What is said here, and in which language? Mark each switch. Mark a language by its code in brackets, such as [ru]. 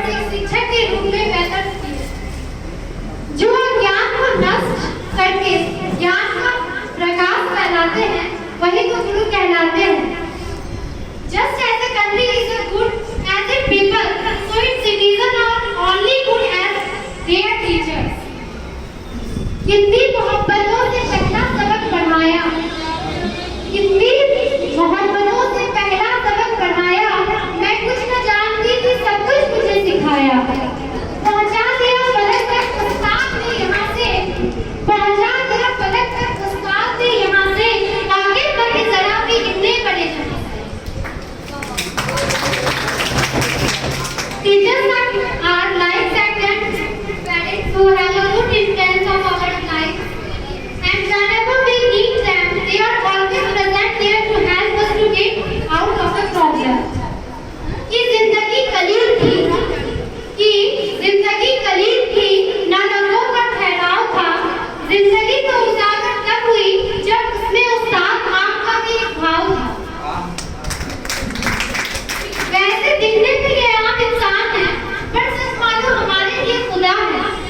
[hi] शिक्षक के रूप में व्यतीत किए, जो ज्ञान को नष्ट करके ज्ञान का प्रकाश फैलाते हैं, वही तो गुरु कहलाते हैं। [en] Just as a country is a good as its people, so its citizens are only good as their teachers. [hi] कितनी मोहब्बतों से पहला सबक पढ़ाया, कितनी मोहब्बतों से पहला सबक पढ़ाया, मैं कुछ न जानती थी सब कुछ मुझे सिखाया। पहुंचा दिया फलक तक उस्ताद ने यहाँ से, पहुंचा दिया फलक तक उस्ताद ने यहाँ से, आगे बढ़े जरा भी इतने बड़े जहां। [en] Teachers are life guidance parents who have a good influence of our life, and whenever we need them, they are always present there to help us to get out of the problem. [hi] कि जिंदगी कलील थी, कि जिंदगी कलील थी, ना रंगों का ठहराव था, जिंदगी तो उजागर तब हुई जब उसमें उस्ताद आम का भी एक भाव था। वैसे दिखने में ये आम इंसान है, पर सच मानो हमारे लिए खुदा है।